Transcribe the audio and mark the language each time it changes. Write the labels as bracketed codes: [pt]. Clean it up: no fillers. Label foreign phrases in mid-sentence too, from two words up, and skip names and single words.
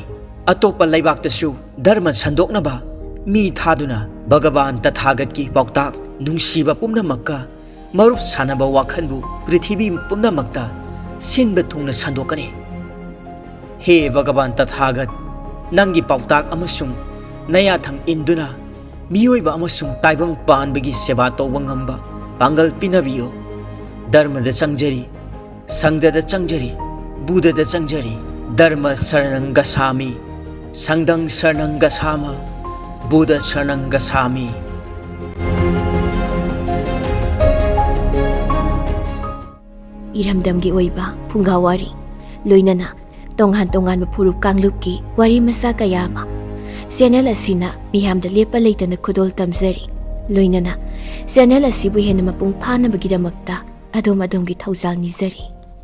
[mni] Atopa leibaktasu dharma sandoknaba mi thaduna Bhagavan Tathagatki pauktak nungsiba pumnamakka marup sanaba wakhanbu prithibi pumnamakta sinba thungna sandokani. He Bhagavan Tathagat, nangi pauktak amasung nayathang induna miyoiba amasung taibang panbagi seba tawba ngamba pangal pinabiyo. Dharmada changjari, sangdada changjari, Buddhada changjari. [pi] Dharma saranang gasami, sangdang saranang gasama, Buddha saranang gasami. [mni] Iramdamgi oiba punggawari loinana tonghan mapurup kanglupki wari masa kayama channel asina miyamda lepa leitana khudol tamjari loinana channel asibu hena mapung phana bagidamakta adom adomgi thaujal nijari.